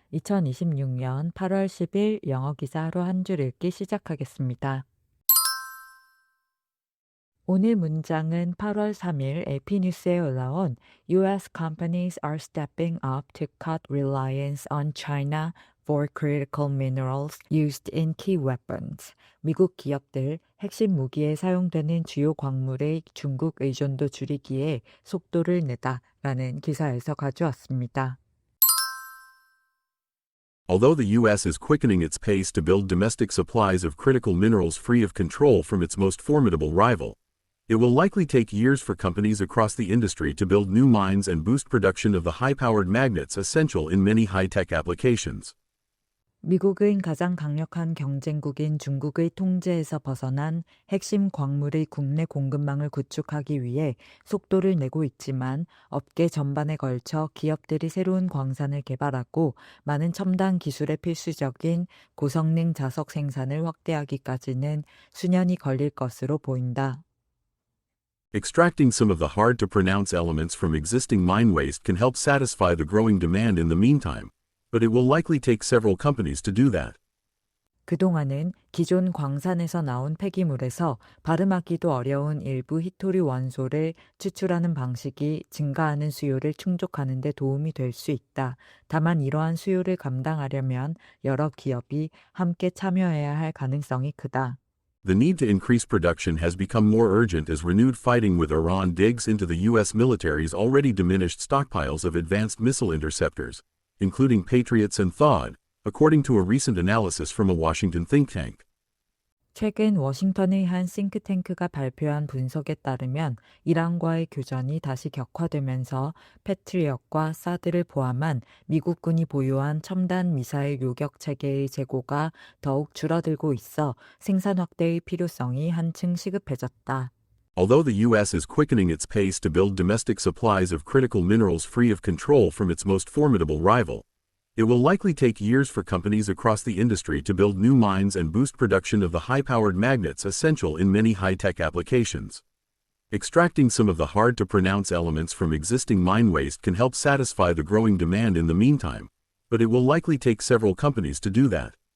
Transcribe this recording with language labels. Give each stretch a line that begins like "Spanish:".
Korean: 2026년 8월 10일 영어 기사 하루 한 줄 읽기 시작하겠습니다. 오늘 문장은 8월 3일 에피뉴스에 올라온
English: US companies are stepping up to cut reliance on China for critical minerals used in key weapons.
Korean: 미국 기업들 핵심 무기에 사용되는 주요 광물의 중국 의존도 줄이기에 속도를 내다라는 기사에서 가져왔습니다.
English: Although the U.S. is quickening its pace to build domestic supplies of critical minerals free of control from its most formidable rival, it will likely take years for companies across the industry to build new mines and boost production of the high-powered magnets essential in many high-tech applications.
Korean: 미국은 가장 강력한 경쟁국인 중국의 통제에서 벗어난 핵심 광물의 국내 공급망을 구축하기 위해 속도를 내고 있지만 업계 전반에 걸쳐 기업들이 새로운 광산을 개발하고 많은 첨단 기술에 필수적인 고성능 자석 생산을 확대하기까지는 수년이 걸릴 것으로 보인다.
English: Extracting some of the hard-to-pronounce elements from existing mine waste can help satisfy the growing demand in the meantime, but it will likely take several companies to do that.
Korean: 그동안은 기존 광산에서 나온 폐기물에서 발음하기도 어려운 일부 히토류 원소를 추출하는 방식이 증가하는 수요를 충족하는 데 도움이 될 수 있다. 다만 이러한 수요를 감당하려면 여러 기업이 함께 참여해야 할 가능성이 크다.
English: The need to increase production has become more urgent as renewed fighting with Iran digs into the U.S. military's already diminished stockpiles of advanced missile interceptors, including Patriots and THAAD, according to a recent analysis from a Washington think tank.
Korean: 최근 워싱턴의 한 싱크탱크가 발표한 분석에 따르면 이란과의 교전이 다시 격화되면서 패트리엇과 사드를 포함한 미국군이 보유한 첨단 미사일 요격 체계의 재고가 더욱 줄어들고 있어 생산 확대의 필요성이 한층 시급해졌다.
English: Although the U.S. is quickening its pace to build domestic supplies of critical minerals free of control from its most formidable rival, it will likely take years for companies across the industry to build new mines and boost production of the high-powered magnets essential in many high-tech applications. Extracting some of the hard-to-pronounce elements from existing mine waste can help satisfy the growing demand in the meantime, but it will likely take several companies to do that.